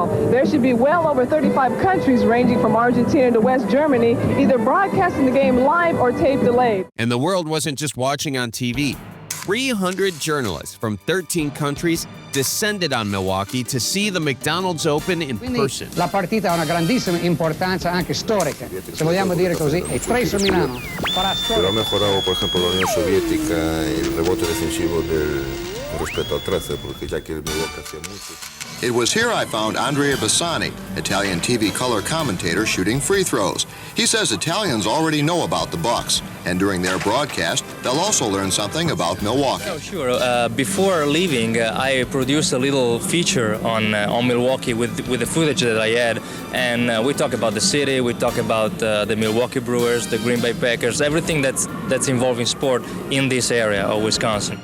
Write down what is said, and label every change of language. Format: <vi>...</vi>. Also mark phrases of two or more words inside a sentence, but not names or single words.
<en>There should be well over 35 countries ranging from Argentina to West Germany, either broadcasting the game live or tape delayed. And the world wasn't just watching on TV. 300 journalists from 13 countries descended on Milwaukee to see the McDonald's Open in person.</en> <it>La partita ha una grandissima importanza anche storica, se vogliamo dire così, e Tracer Milan farà storia.</it> <es>Pero ha mejorado, por ejemplo, la Unión Soviética el rebote defensivo respecto al Tracer, porque ya que Milwaukee hacía mucho.</es> <en>It was here I found Andrea Bassani, Italian TV color commentator shooting free throws. He says Italians already know about the Bucks, and during their broadcast, they'll also learn something about Milwaukee. Oh, sure. Before leaving, I produced a little feature on Milwaukee with the footage that I had, and we talk about the city, we talk about the Milwaukee Brewers, the Green Bay Packers, everything that's involving sport in this area of Wisconsin.</en>